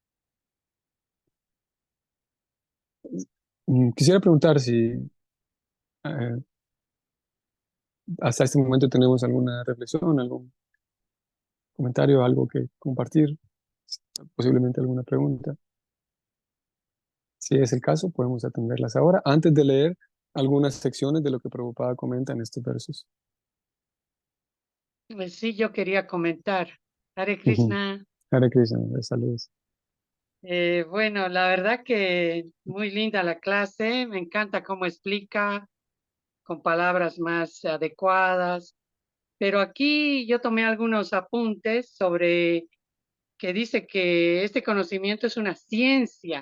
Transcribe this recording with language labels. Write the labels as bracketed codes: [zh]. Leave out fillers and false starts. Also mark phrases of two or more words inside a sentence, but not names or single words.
[es] Quisiera preguntar si hasta este momento tenemos alguna reflexión, algún comentario, algo que compartir, posiblemente alguna pregunta. Si es el caso, podemos atenderlas ahora, antes de leer algunas secciones de lo que Prabhupada comenta en estos versos. Pues sí, yo quería comentar. Hare Ujú. Krishna. [sa] हरे कृष्ण, [es] saludos. Bueno, la verdad que muy linda la clase. Me encanta cómo explica con palabras más adecuadas. Pero aquí yo tomé algunos apuntes sobre que dice que este conocimiento es una ciencia.